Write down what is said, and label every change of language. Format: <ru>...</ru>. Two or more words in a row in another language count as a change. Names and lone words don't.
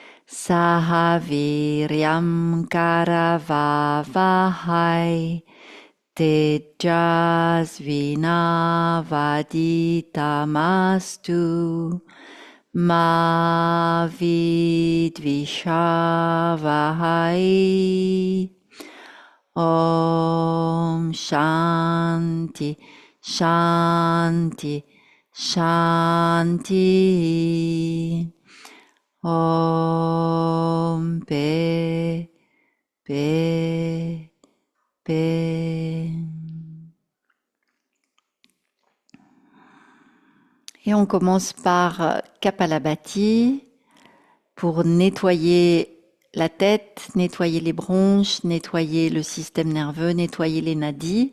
<sa>sahaviryam karavavahai, tejasvinavaditamastu, ma vidvishavahai. Om Shanti, Shanti, Shanti.</sa> <fr>Om Paix, Paix, Paix. Et on commence par Kapalabhati pour nettoyer la tête, nettoyer les bronches, nettoyer le système nerveux, nettoyer les nadis.</fr>